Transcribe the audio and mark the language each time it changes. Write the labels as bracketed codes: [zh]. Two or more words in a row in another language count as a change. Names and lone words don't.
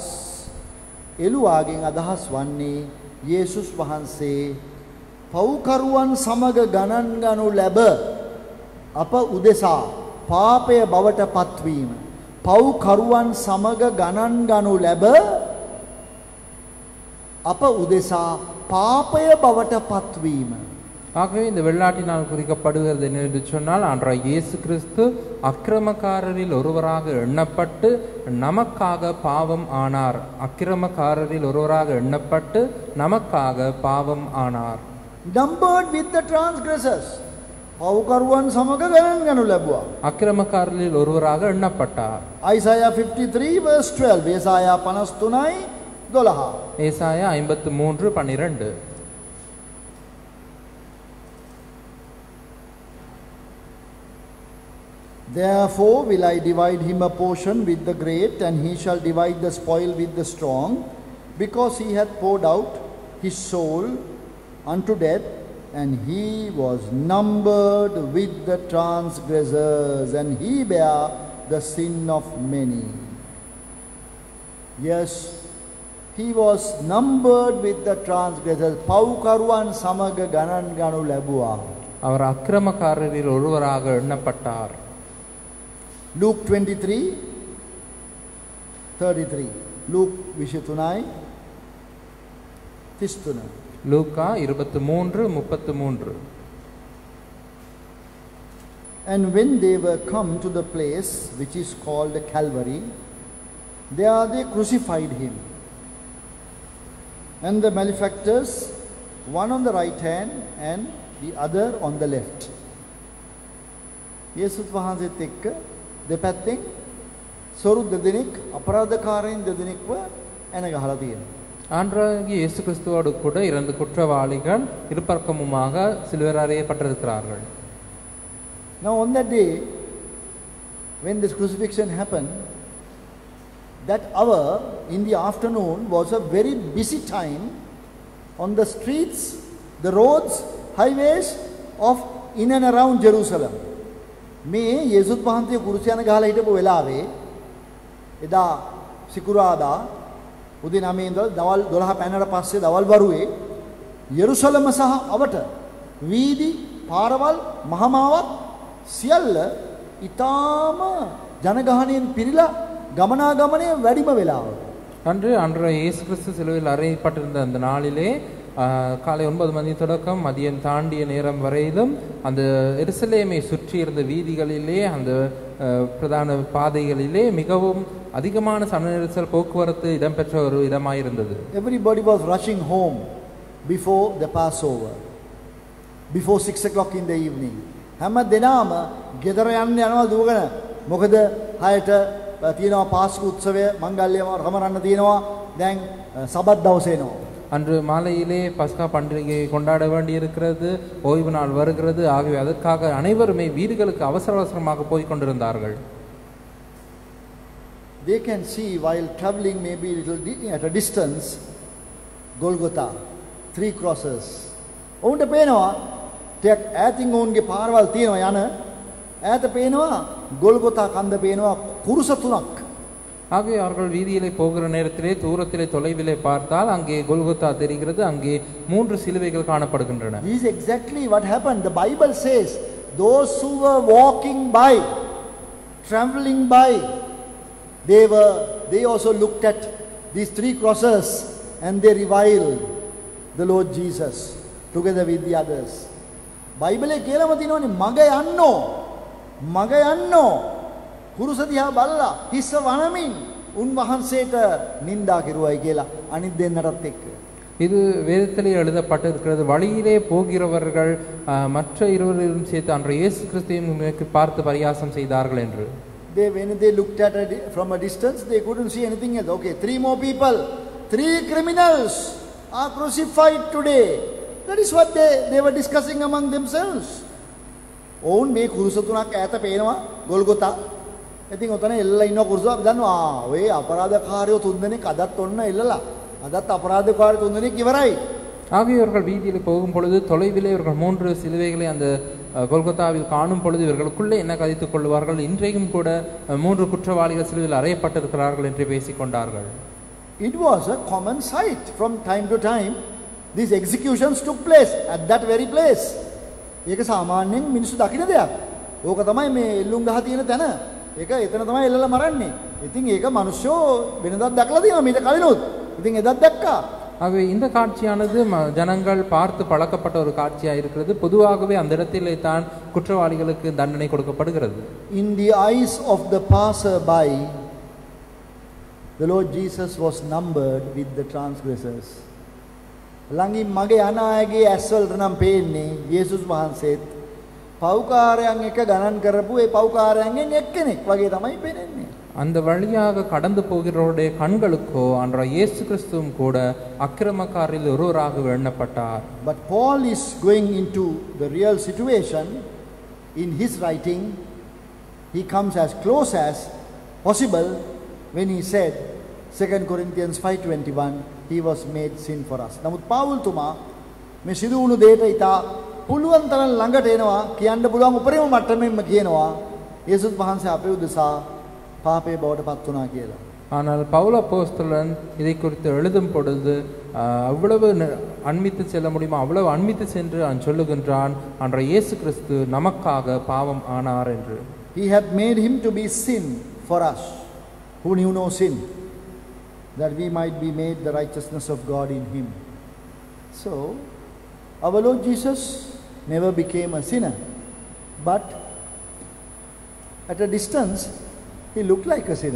[si] එළුවාගෙන් අදහස් වන්නේ යේසුස් වහන්සේ පව්කරුවන් සමග ගණන් ගනු ලැබ අප උදෙසා පාපය බවට පත්වීම. පව්කරුවන් සමග ගණන් ගනු ලැබ අප උදෙසා පාපය බවට පත්වීම. [ta] ஆகவே இந்த வெள்ளாட்டினால் குறிக்கப்படுகிறது என்று சொன்னால் ஆண்டவர் இயேசு கிறிஸ்து அக்கிரமக்காரரில் ஒருவராக எண்ணப்பட்டு நமக்காக பாவம் ஆனார். அக்கிரமக்காரரில் ஒருவராக எண்ணப்பட்டு நமக்காக பாவம் ஆனார். [en] Numbered with the transgressors. [si] පව්කරුවන් සමග ගණන් ගනු ලැබුවා. [ta] அக்கிரமக்காரரில் ஒருவராக எண்ணப்பட்டார். [en] Isaiah 53 verse 12. ஏசாயா 53 12. [ta] ஏசாயா 53 12. [en] Therefore will I divide him a portion with the great, and he shall divide the spoil with the strong, because he hath poured out his soul unto death, and he was numbered with the transgressors, and he bare the sin of many. Yes, he was numbered with the transgressors. [si] පව්කරුවන් සමග ගණන් ගනු ලැබුවා. [ta] அவர் அக்கிரமக்காரரில் ஒருவராக எண்ணப்பட்டார். [en] Luke 23:33. Luke 23:33. [ta] லூக்கா 23:33. [en] And when they were come to the place which is called Calvary, there they crucified him, and the malefactors, one on the right hand and the other on the left. [si] යේසුස් වහන්සේත් එක්ක දෙපැත්තෙන් සොරු දෙදෙනෙක් අපරාධකාරයන් දෙදෙනෙක්ව එන ගහලා තියෙනවා. [ta] ஆண்டவராகிய இயேசு கிறிஸ்துவோடு கூட இரண்டு குற்றவாளிகள் இருபக்கமுமாக சிலுவையில் அறையப்பட்டிருக்கிறார்கள். [en] Now on that day when this crucifixion happened, that hour in the afternoon was a very busy time on the streets, the roads, highways of in and around Jerusalem. [si] මේ යේසුස් වහන්සේ කුරුසියන ගහලා හිටපු වෙලාවේ එදා සිකුරාදා උදේ 9 ඉඳලා දවල් 12 පැනනට පස්සේ දවල් වරුවේ යෙරුසලම සහ අවට වීදි පාරවල් මහමාවත් සියල්ල ඊටාම ජනගහණයෙන් පිරීලා ගමනාගමනය වැඩිම වෙලාව. [ta] அன்று ஆண்டவர் இயேசு கிறிஸ்து சிலுவையில் அறையப்பட்டிருந்த அந்த நாளிலே காலை 9 மணி தொடக்கம் மதியம் தாண்டிய நேரம் வரையிலும் அந்த எருசலேமை சுற்றி இருந்த வீதிகளிலே அந்த பிரதான பாதைகளிலே மிகவும் அதிகமான சனநெரிசல் போக்குவரத்து இடம்பெற்ற ஒரு இடமாயிருந்தது. [en] Everybody was rushing home before the Passover, before 6 o'clock in the evening. [si] හැම දිනම ගෙදර යන්න යනවා දුවගෙන. මොකද 6ට තියෙනවා පාස්කු උත්සවය මංගල්‍යම රමරන්න තියෙනවා. දැන් සබත් දවසේ එනවා. [ta] அன்று மாலையிலே பஸ்கா பண்டிகையை கொண்டாட வேண்டியிருக்கிறது, ஓய்வு நாள் வருகிறது. ஆகவே அதற்காக அனைவருமே வீடுகளுக்கு அவசர அவசரமாக போய் கொண்டிருந்தார்கள். [en] They can see while traveling maybe at a distance Golgotha, 3 crosses. [si] ඔවුන්ට පේනවා ටිකක් ඈතින් ඔවුන්ගේ පාරවල් තියෙනවා යන ඈත පේනවා ගොල්ගොතා කන්ද පේනවා කුරුස තුනක්. [ta] ஆகவே அவர்கள் வீதியிலே போகிற நேரத்திலே தூரத்திலே தொலைவிலே பார்த்தால் அங்கே கொல்கொத்தா தெரிகிறது, அங்கே 3 சிலுவைகள் காணப்படுகின்றன. [en] This is exactly what happened. The Bible says those who were walking by, traveling by, they also looked at these 3 crosses and they reviled the Lord Jesus together with the others. [si] Bible එකේ කියලාම තියෙනවනේ මග යන්නෝ කුරුස දිහා බලලා හිස්ස වනමින් උන්වහන්සේට නිඳා කෙරුවයි කියලා අනිත් දෙන්නටත් එක්ක. [ta] இது வேதத்திலே எழுதப்பட்டிருக்கிறது. வழியிலே போகிறவர்கள் மற்ற இருவரையும் சேர்த்து அன்றைய இயேசு கிறிஸ்துவை பார்த்து பரியாசம் செய்தார்கள் என்று. [en] When they looked at it from a distance, they couldn't see anything else. Okay, 3 more people, 3 criminals are crucified today. That is what they were discussing among themselves. [si] ඔවුන් මේ කුරුස තුනක් ඈත පේනවා ගොල්ගොතා. ඉතින් ඔතන එල්ලලා ඉන්න කුරුස අපි දන්නවා ඔය අපරාධකාරයෝ 3 දෙනෙක් අදත් ඔන්න එල්ලලා. අදත් අපරාධකාරයෝ 3 දෙනෙක් ඉවරයි. [ta] ஆகவே இவர்கள் வீதியில் போகும் பொழுது தொலைவிலே இவர்கள் 3 சிலுவைகளை அந்த கொல்கத்தாவில் காணும் பொழுது இவர்களுக்குள்ளே என்ன கதைத்துக் கொள்வார்கள், இன்றையும் கூட 3 குற்றவாளிகள் சிலுவையில் அறையப்பட்டிருக்கிறார்கள் என்று பேசிக் கொண்டார்கள். [en] It was a common sight. From time to time these executions took place at that very place. [si] ඒක සාමාන්‍යයෙන් මිනිස්සු දකින දෙයක්. ඕක තමයි මේ එල්ලුම් ගහ තියෙන තැන. ඒක එතන තමයි එල්ලලා මරන්නේ. ඉතින් ඒක මිනිස්සු වෙනදත් දැකලා තියෙනවා මීට කලිනුත්. ඉතින් එදත් දැක්කා. [ta] ஆகவே இந்த காட்சியானது ஜனங்கள் பார்த்து பழக்கப்பட்ட ஒரு காட்சியாக இருக்கிறது. பொதுவாகவே அந்த இடத்திலே தான் குற்றவாளிகளுக்கு தண்டனை கொடுக்கப்படுகிறது. [en] In the eyes of the passer-by, the Lord Jesus was numbered with the transgressors. [si] ළඟින් මගේ යන අයගේ ඇස්වලට නම් පේන්නේ යේසුස් වහන්සේත් පව්කාරයන් එක ගණන් කරපු ඒ පව්කාරයන්ගෙන් එක්කෙනෙක් වගේ තමයි පේන්නේ. [ta] அந்த வழியாக கடந்து போகிறவருடைய கண்களுக்கோ அன்றைய இயேசு கிறிஸ்துவும் கூட அக்கிரமக்காரில் ஒருவராக எண்ணப்பட்டார். [en] But Paul is going into the real situation in his writing. He comes as close as possible when he said 2 Corinthians 5:21 he was made sin for us. [si] නමුත් පාවුල් තුමා මේ සිදු වුණු දෙයට ඉතා පුළුවන් තරම් ළඟට එනවා, කියන්න පුළුවන් උපරිම මට්ටමෙන්ම කියනවා යේසුස් වහන්සේ අපේ උදෙසා පාපේ බවට පත් වුණා කියලා. [ta] ஆனால் பவுல் அப்போஸ்தலன் இதை குறித்து எழுதும் பொழுது அவ்வளவு அண்மித்து செல்ல முடியுமா அவ்வளவு அண்மித்து சென்று அவன் சொல்லுகின்றான் அன்றைய இயேசு கிறிஸ்து நமக்காக பாவம் ஆனார் என்று. [en] He had made him to be sin for us who knew no sin, that we might be made the righteousness of God in him. So our Lord Jesus never became a sinner, but at a distance he looked like a sinner.